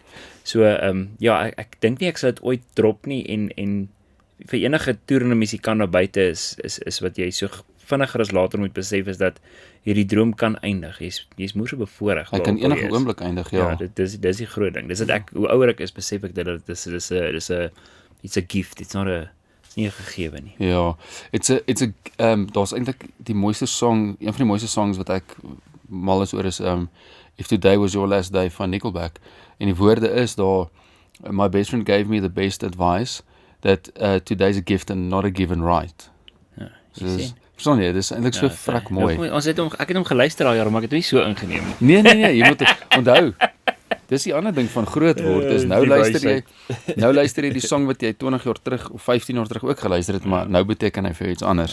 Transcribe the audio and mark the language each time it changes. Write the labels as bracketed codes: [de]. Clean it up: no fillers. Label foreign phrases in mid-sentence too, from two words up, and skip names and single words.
[af] So ek dink nie ek sal dit ooit drop nie en vir enige toerende musikant daar buite is wat jy so vinniger as later moet besef is dat hierdie droom kan eindig. Jy's moeë so bevoorreg. Hy kan enige oomblik eindig, ja. Dis die groot ding. Dis dat ek hoe ouer ek is, besef ek dat dis 'n [en] it's a gift. [af] It's nie 'n gegewe nie. Ja. Daar's eintlik die mooiste song, een van die mooiste songs wat ek mal is oor is If Today Was Your Last Day van Nickelback. En die woorde is daar, [en] my best friend gave me the best advice that today's a gift and not a given right. [af] Ja, verstaan jy, dis eintlik so vrek mooi. Ek het hom geluister al jare, maar ek het hom nie so ingeneem nie. Nee, jy moet onthou. Dis die ander ding van groot word, is nou luister jy die song wat jy 20 jaar terug of 15 jaar terug ook geluister het, maar nou beteken hy vir iets anders.